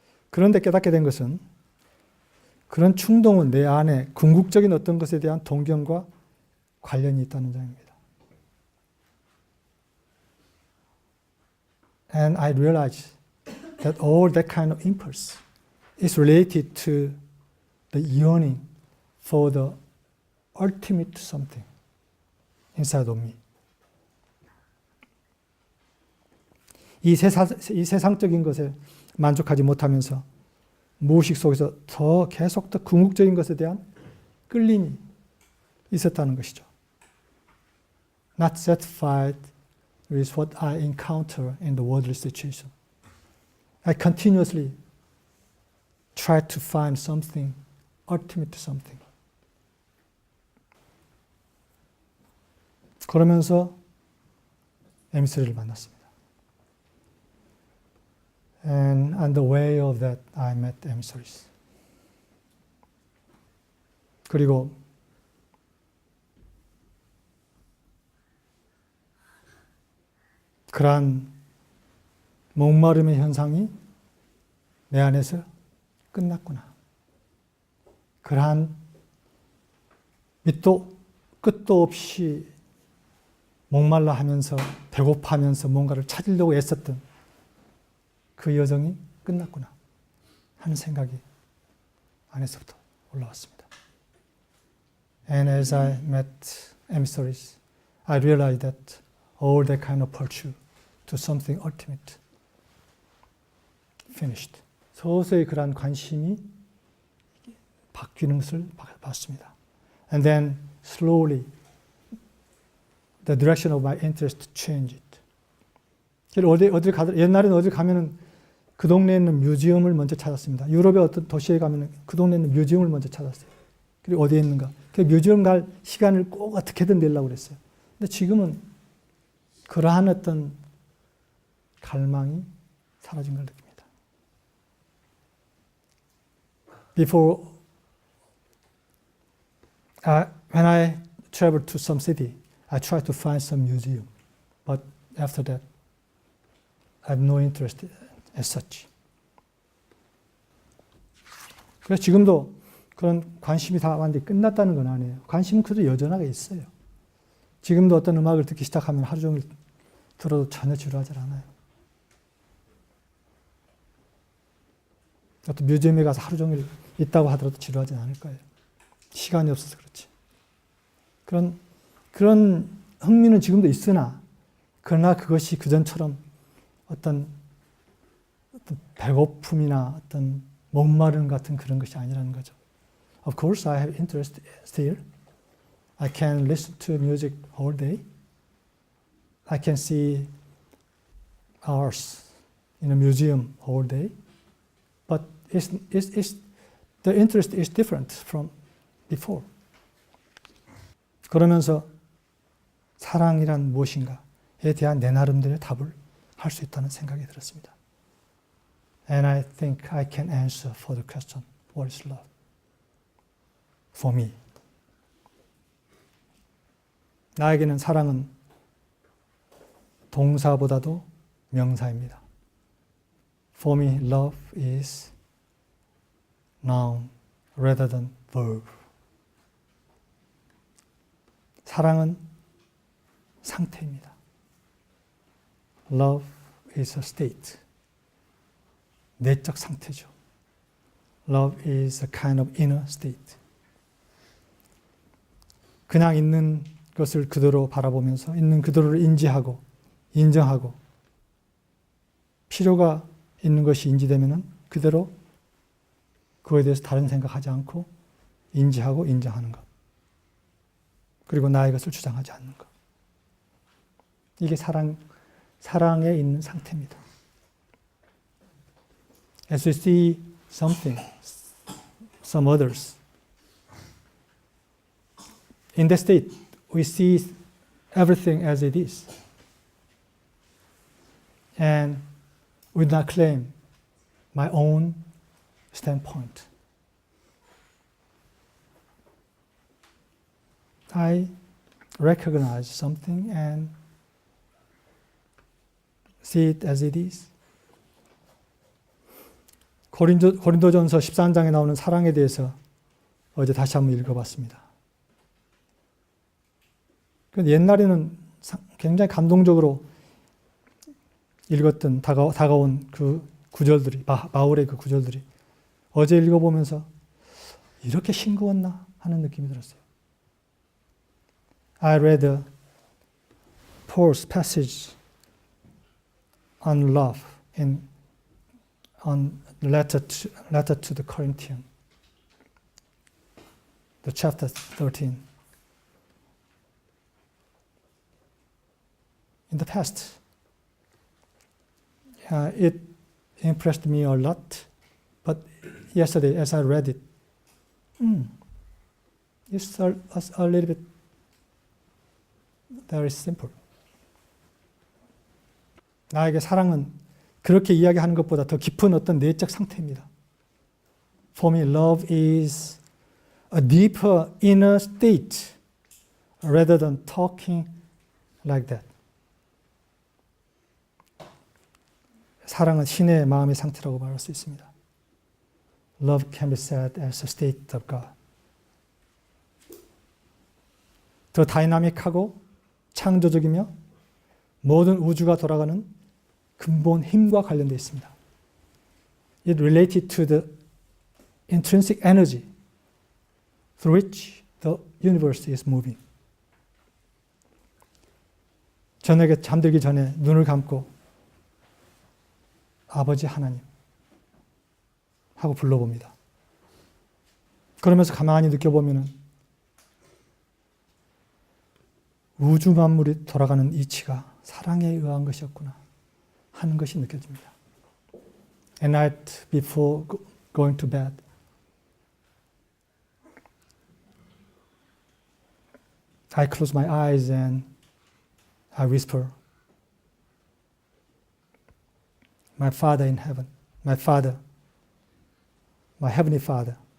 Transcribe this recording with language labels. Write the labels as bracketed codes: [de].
[ko] 그런데 깨닫게 된 것은 그런 충동은 내 안에 궁극적인 어떤 것에 대한 동경과 관련이 있다는 점입니다. [en] And I realized that all that kind of impulse is related to the yearning for the ultimate something inside of me. [ko] 이 세상적인 것에 만족하지 못하면서 무의식 속에서 계속 더 궁극적인 것에 대한 끌림이 있었다는 것이죠. [en] Not satisfied with what I encounter in the worldly situation. I continuously try to find something, ultimate something. [ko] 그러면서 에미서리를 만났습니다. [en] And on the way of that, I met emissaries. [ko] 그리고 그러한 목마름의 현상이 내 안에서 끝났구나. 그러한 밑도 끝도 없이 목말라 하면서 배고파하면서 뭔가를 찾으려고 애썼던 그 여정이 끝났구나 하는 생각이 안에서부터 올라왔습니다. [en] And as I met emissaries, I realized that all that kind of pursuit to something ultimate finished. [ko] 서서히 그러한 관심이 바뀌는 것을 봤습니다. [en] And then slowly the direction of my interest changed. [ko] 옛날에는 어디 가면은 그 동네에 있는 뮤지엄을 먼저 찾았습니다. 유럽의 어떤 도시에 가면은 그 동네에 있는 뮤지엄을 먼저 찾았어요. 그리고 어디에 있는가. 그 뮤지엄 갈 시간을 꼭 어떻게든 내려고 그랬어요. 근데 지금은 그러한 어떤 갈망이 사라진 걸 느낍니다. [en] Before, when I traveled to some city, I tried to find some museum. But after that, I have no interest as such. [ko] 그래서 지금도 그런 관심이 다 완전히 끝났다는 건 아니에요. 관심은 그래도 여전하게 있어요. 지금도 어떤 음악을 듣기 시작하면 하루 종일 들어도 전혀 지루하지 않아요. 어떤 뮤지엄에 가서 하루 종일 있다고 하더라도 지루하지 않을 거예요. 시간이 없어서 그렇지. 그런 흥미는 지금도 있으나, 그러나 그것이 그전처럼 어떤 배고픔이나 어떤 목마름 같은 그런 것이 아니라는 거죠. [en] Of course, I have interest still. I can listen to music all day. I can see art in a museum all day. But the interest is different from before. [ko] 그러면서 사랑이란 무엇인가에 대한 내 나름대로의 답을 할 수 있다는 생각이 들었습니다. [en] And I think I can answer for the question, what is love? For me. [ko] 나에게는 사랑은 동사보다도 명사입니다. [en] For me, love is noun rather than verb. [ko] 사랑은 상태입니다. [en] Love is a state. [ko] 내적 상태죠. [en] Love is a kind of inner state. [ko] 그냥 있는 것을 그대로 바라보면서 있는 그대로를 인지하고 인정하고 필요가 있는 것이 인지되면 그대로 그거에 대해서 다른 생각하지 않고 인지하고 인정하는 것. 그리고 나의 것을 주장하지 않는 것. 이게 사랑에 있는 상태입니다. [en] As we see something, some others, in that state, we see everything as it is. And we do not claim my own standpoint. I recognize something and see it as it is. [ko] 고린도전서 13장에 나오는 사랑에 대해서 어제 다시 한번 읽어봤습니다. 옛날에는 굉장히 감동적으로 읽었던 다가온 그 구절들이, 바울의 그 구절들이 어제 읽어보면서 이렇게 싱거웠나 하는 느낌이 들었어요. [en] I read Paul's passage on love on letter to the Corinthians, the chapter 13. In the past, it impressed me a lot, but yesterday as I read it, it's a little bit very simple. [ko] 나에게 사랑은 그렇게 이야기하는 것보다 더 깊은 어떤 내적 상태입니다. [en] For me, love is a deeper inner state rather than talking like that. [ko] 사랑은 신의 마음의 상태라고 말할 수 있습니다. [en] Love can be said as a state of God. [ko] 더 다이나믹하고 창조적이며 모든 우주가 돌아가는 근본 힘과 관련되어 있습니다. [en] It related to the intrinsic energy through which the universe is moving. [ko] 저녁에 잠들기 전에 눈을 감고 아버지 하나님 하고 불러봅니다. 그러면서 가만히 느껴보면 우주 만물이 돌아가는 이치가 사랑에 의한 것이었구나 하는 것이 느껴집니다. [en] At night before going to bed, I close my eyes and I whisper, My Father in heaven, my Father, my Heavenly Father.